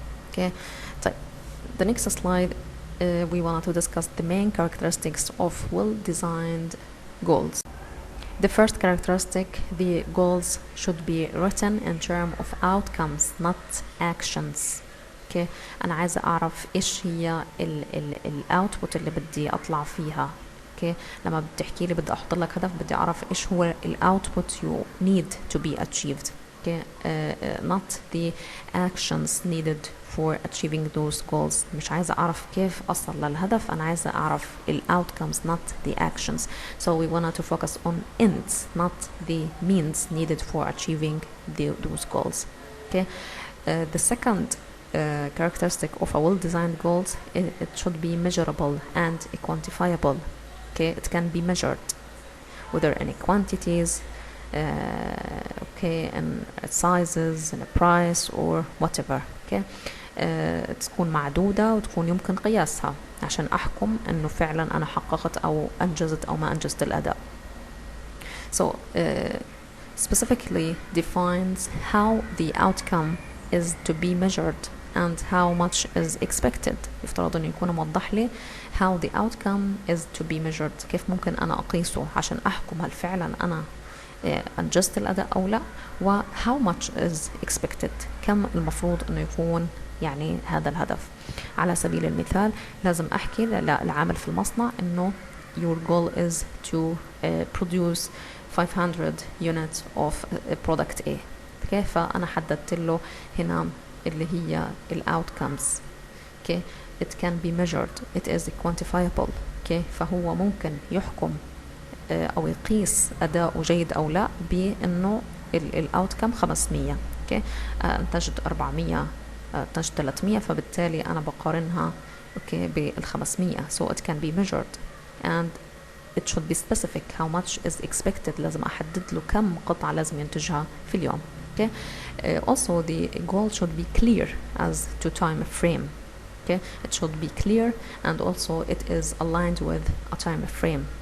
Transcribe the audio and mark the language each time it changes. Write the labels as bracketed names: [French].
[English] Okay, so the next slide we wanted to discuss the main characteristics of well-designed goals. The first characteristic, the goals should be written in terms of outcomes, not actions. Okay. [Arabic] أنا عايزة أعرف إيش هي الأوتبوت اللي بدي أطلع فيها. [English] Okay. [Arabic] لما بتحكي لي بدي أحط لك هدف بدي أعرف إيش هو الأوتبوت [English] you need to be achieved. Okay. Not the actions needed for achieving those goals. [Arabic] مش عايزة أعرف كيف أصل للهدف، أنا عايزة أعرف [English] outcomes not the actions. So we wanted to focus on ends, not the means needed for achieving those goals. Okay. The second characteristic of a well-designed goals, it should be measurable and quantifiable. Okay, it can be measured whether in quantities, okay, and sizes and a price or whatever. [Arabic] Okay, تكون معدودة وتكون يمكن قياسها عشان أحكم إنه فعلا أنا حققت أو أنجزت أو ما أنجزت الأداء. [English] So specifically defines how the outcome is to be measured and how much is expected. [Arabic] يفترض إنه يكون موضح لي [English] how the outcome is to be measured، [Arabic] كيف ممكن أنا أقيسه عشان أحكم هل فعلا أنا أنجزت الأداء أو لا، و [English] how much is expected، [Arabic] كم المفروض إنه يكون يعني هذا الهدف. على سبيل المثال لازم أحكي للعامل في المصنع إنه [English] your goal is to produce 500 units of product A. okay. [Arabic] فأنا حددت له هنا اللي هي outcomes. [English] okay. It can be measured, it is quantifiable. okay. [Arabic] فهو ممكن يحكم أو يقيس أداء جيد أو لا بأنه outcome 500. [English] okay. [Arabic] انتجت 400 انتجت 300 فبالتالي أنا بقارنها okay بال 500. [English] so it can be measured and it should be specific how much is expected. [Arabic] لازم أحدد له كم قطعة لازم ينتجها في اليوم. [English] okay. Also the goal should be clear as to time frame. okay. It should be clear and also it is aligned with a time frame.